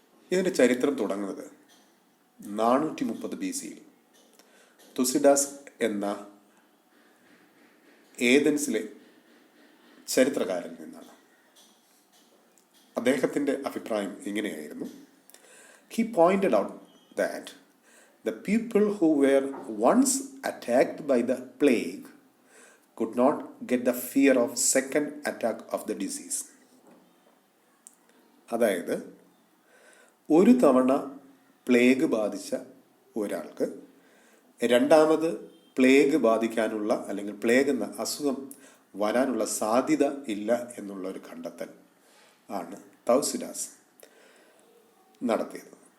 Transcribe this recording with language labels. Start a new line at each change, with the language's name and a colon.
Malayalam: ഇതിൻ്റെ ചരിത്രം തുടങ്ങുന്നത് 430 BC തുസിഡാസ് എന്ന ഏതൻസിലെ ചരിത്രകാരനിൽ നിന്നാണ്. അദ്ദേഹത്തിൻ്റെ അഭിപ്രായം ഇങ്ങനെയായിരുന്നു.
English: He pointed out that the people who were once attacked by the plague could not get the fear of second attack of the disease.
Malayalam: അതായത് ഒരു തവണ പ്ലേഗ് ബാധിച്ച ഒരാൾക്ക് രണ്ടാമത് പ്ലേഗ് ബാധിക്കാനുള്ള, അല്ലെങ്കിൽ പ്ലേഗ് എന്ന അസുഖം വരാനുള്ള സാധ്യത ഇല്ല എന്നുള്ള ഒരു കണ്ടെത്തൽ ആണ് തൗസിഡാസ് നടത്തിയത്.